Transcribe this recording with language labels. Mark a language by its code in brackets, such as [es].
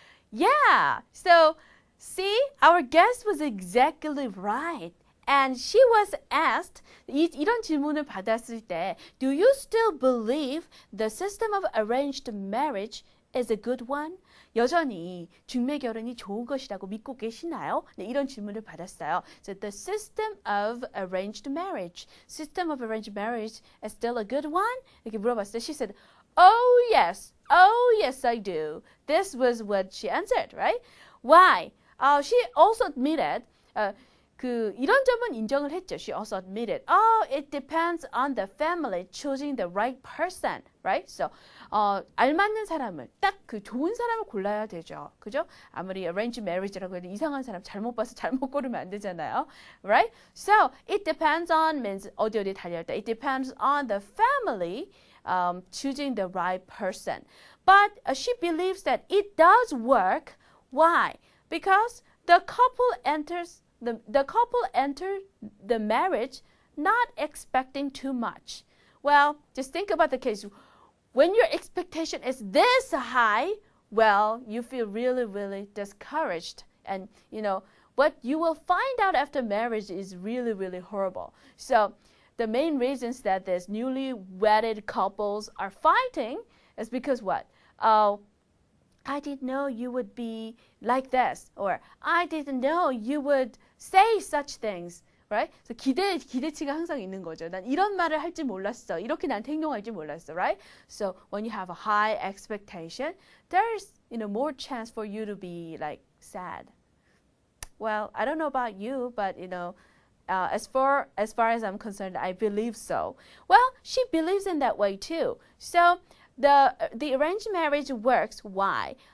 [en] Yeah, so see, our guest was exactly right. And she was asked, [ko] 이런 질문을 받았을 때, [en] do you still believe the system of arranged marriage is a good one? [ko] 여전히 중매 결혼이 좋은 것이라고 믿고 계시나요? 네, 이런 질문을 받았어요. [en] So the system of arranged marriage is still a good one? [ko] 이렇게 물어봤을 때, [en] she said, oh yes, I do. This was what she answered, right? Why? She also admitted, [ko] 이런 점은 인정을 했죠. [en] She also admitted, it depends on the family choosing the right person, right? [ko] So, 알맞는 사람을, 딱 그 좋은 사람을 골라야 되죠. 그죠? 아무리 arranged marriage라고 해도 이상한 사람 잘못 봐서 잘못 고르면 안 되잖아요. [en] Right? So, it depends on means [ko] 어디 달려있다. [en] It depends on the family choosing the right person. But she believes that it does work. Why? Because the couple enters the marriage not expecting too much. Well, just think about the case. When your expectation is this high, well, you feel really, really discouraged. And, you know, what you will find out after marriage is really, really horrible. So the main reasons that these newly wedded couples are fighting is because what? I didn't know you would be like this, or I didn't know you would say such things. Right? [ko] So 기대치가 항상 있는 거죠. 난 이런 말을 할 줄 몰랐어. 이렇게 나한테 행동할 줄 몰랐어. [en] Right? So when you have a high expectation, there's more chance for you to be like sad. Well, I don't know about you, but as far as I'm concerned, I believe so. Well, she believes in that way too. So the arranged marriage works. Why?